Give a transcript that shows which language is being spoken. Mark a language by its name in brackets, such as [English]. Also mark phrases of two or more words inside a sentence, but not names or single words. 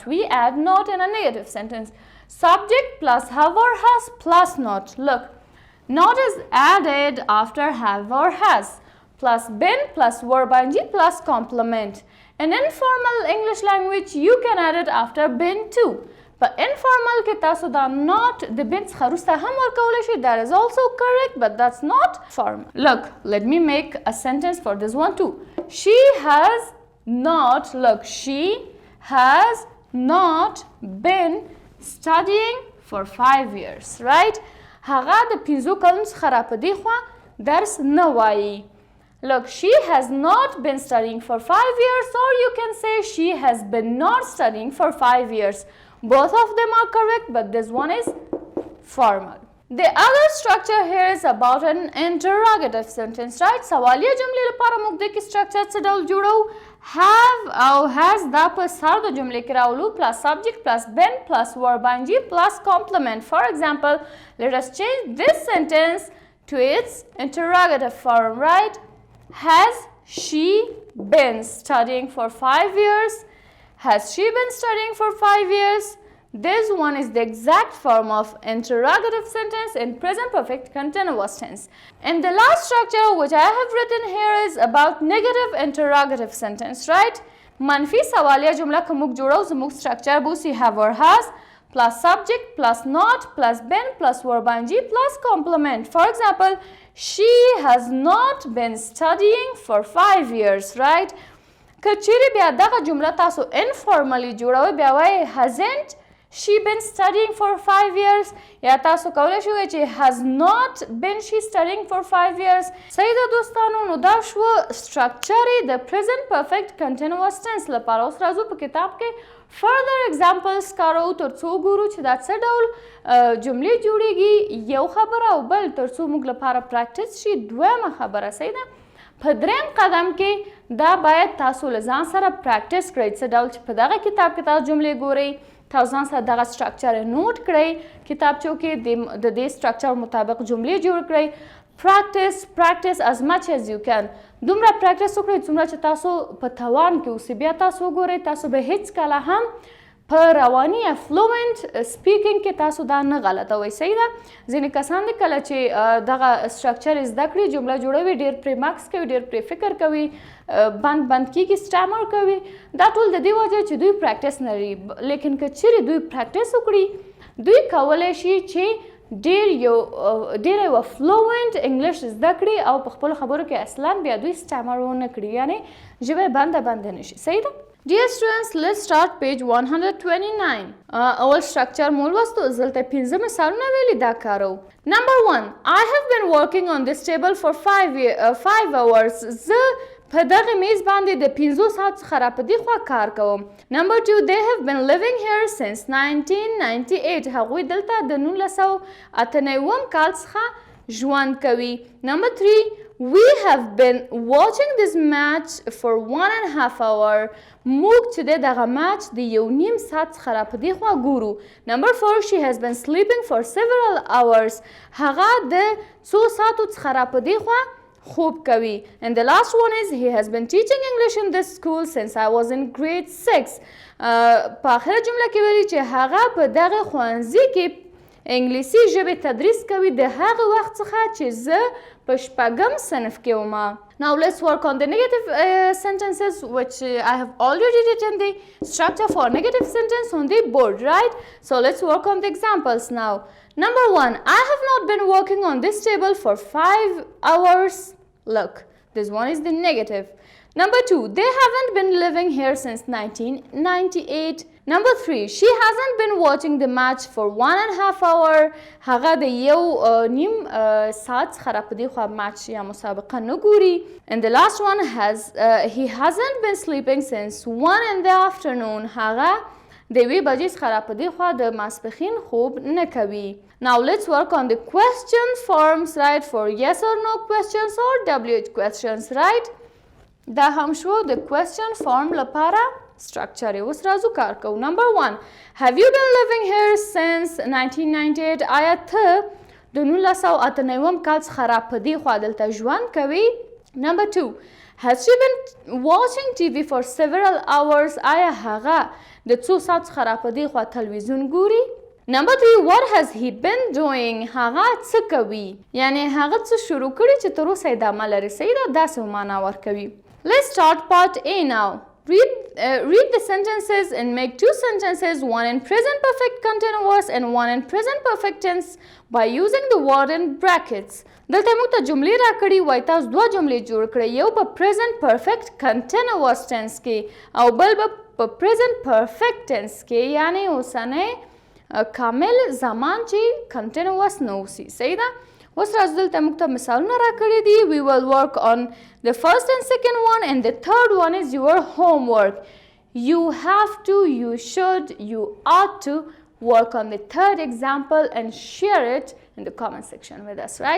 [English] We add not in a negative sentence. Subject plus have or has plus not. Look, not is added after have or has plus been plus verb ing plus complement. In informal English language you can add it after been too. But informal [Pashto] کې تاسو دا not د been څخه وروسته هم ورکولی شئ. [English] That is also correct but that's not formal. Look, let me make a sentence for this one too. She has not, look, she has not been studying for 5 years, right? [Pashto] هغه د 5 کلونو څخه را په دې خوا درس نه وایي. [English] Look, she has not been studying for 5 years or you can say she has been not studying for 5 years. Both of them are correct but this one is formal. The other structure here is about an interrogative sentence, right? [Pashto] سوالیه جملې لپاره موږ د کې سټرکچر څه ډول جوړو؟ [English] have او has [Pashto] دا په سر د جملې کې راولو [English] plus subject plus been plus verb ing plus complement. For example, let us change this sentence to its interrogative form, right? Has she been studying for 5 years? Has she been studying for 5 years? This one is the exact form of interrogative sentence in present perfect continuous tense. And the last structure which I have written here is about negative interrogative sentence, right? [Pashto] منفی سوالیه جمله که موږ جوړو زموږ structure به اوسي [English] have or has plus subject plus not plus been plus verb ing plus complement. For example, she has not been studying for 5 years, right? [Pashto] که چیرې بیا دغه جمله تاسو انفارملی جوړوئ بیا وایئ [English] hasn't she been studying for 5 years [Pashto] یا تاسو کولی شئ چې [English] has not been she studying for 5 years. [Pashto] صحیح ده دوستانو، نو دا شو structure د [English] present perfect continuous tense [Pashto] لپاره. اوس راځو په کتاب کې [English] further examples [Pashto] کارو تر څو ګورو چې دا څه ډول جملې جوړیږي. یو خبره او بل تر څو موږ لپاره پریکټس شي. دویمه خبره صحیح ده، په دریم قدم کې دا باید تاسو له ځان سره پریکټس کړئ څه ډول چې په دغه کتاب کې تاسو جملې ګورئ، تاسو ځان سره دغه سټرکچر نوٹ کړئ، کتابچو کې د دې سټرکچر مطابق جملې جوړ کړئ. پریکټس as much as you can. دومره پریکټس وکړئ څومره چې تاسو په توان کې اوسئ. بیا تاسو وګورئ تاسو به هیڅ کله هم په رواني یا [English] fluent speaking [Pashto] کې تاسو دا نه غلطوئ. صحیح ده، ځینې کسان دي کله چې دغه سټرکچر زده کړي جمله جوړوي ډېر پرې مکس کوي، ډېر پرې فکر کوي، بند کېږي، سټامر کوي. دا ټول د دې وجه چې دوی پریکټس نه لري. لیکن که چیرې دوی پریکټس وکړي دوی کولی شي چې ډېر یوه [English] fluent English [Pashto] زده کړي او په خپلو خبرو کې اصلا بیا دوی سټامر ونه کړي، یعنې ژبه بنده نه شي. صحیح ده. [English] Dear students, let's start page 129. [Pashto] اول structure مو لوستو، دلته 5 مثالونه ویلي دا کارو. [English] Number 1, I have been working on this table for 5 hours. [Pashto] زه په دغه میز باندې د 5 ساعت څخه را په دې خوا کار کوم. [English] Number 2, they have been living here since 1998. [Pashto] هغوی دلته د 1998 کال څخه ژوند کوي. [English] Number 3, we have been watching this match for 1.5 hours. [Pashto] موږ چې دی دغه میچ د 1.5 ساعت څخه را په دې خوا ګورو. [English] Number 4, she has been sleeping for several hours. [Pashto] هغه د څو ساعتو څخه را په دې خوا خوب کوي. [English] And the last one is he has been teaching English in this school since I was in grade 6. [Pashto] په آخره جمله کې ویلي چې هغه په دغه ښوونځي کې انګلیسي ژبې تدریس کوي د هغه وخت څخه چې زه په 6م صنف کې وم. [English] Now let's work on the negative sentences which I have already written the structure for negative sentence on the board, right? So let's work on the examples now. Number 1, I have not been working on this table for 5 hours. Look, this one is the negative. Number 2, they haven't been living here since 1998. Number 3, she hasn't been watching the match for 1.5 hours. [Pashto] هغه د 1.5 ساعت څخه را په دې خوا میچ یا مسابقه نه ګوري. [English] And the last one, he hasn't been sleeping since 1 in the afternoon. [Pashto] هغه د 1 بجې څخه را په دې خوا د ماسپښین خوب نه کوي. [English] Now let's work on the question forms, right, for yes or no questions or WH questions, right? [Pashto] دا هم شو د [English] question form [Pashto] لپاره structure. اوس راځو کار کوو. [English] Number 1, have you been living here since 1998? [Pashto] آیا ته د 1998 کال څخه را په دې خوا دلته ژوند کوي. [English] Number 2, has she been watching TV for several hours? [Pashto] آیا هغه د څو ساعت څخه را په دې خوا تلویزیون ګوري. [English] Number 3, what has he been doing? [Pashto] هغه څه کوي، یعنی هغه څه شروع کړي چې تر اوسه یې ادامه لري. صحیح ده، داسې معنا ورکوي. [English] Let's start part A now. Read the sentences and make 2 sentences, one in present perfect continuous and one in present perfect tense by using the word in brackets. [Pashto] دلته موږ ته جملې راکړي وای تاسو 2 جملې جوړ کړئ، یو په [English] present perfect continuous tense [Pashto] کې او بل په [English] present perfect tense [Pashto] کې، یعنی اوسنی کامل زمان چې continuous نه اوسي. صحیح ده. اوس راځو دلته موږ ته مثالونه راکړي دي. [English] We will work on the first and second one and the third one is your homework. You have to, you should, you ought to work on the third example and share it in the comment section with us, right?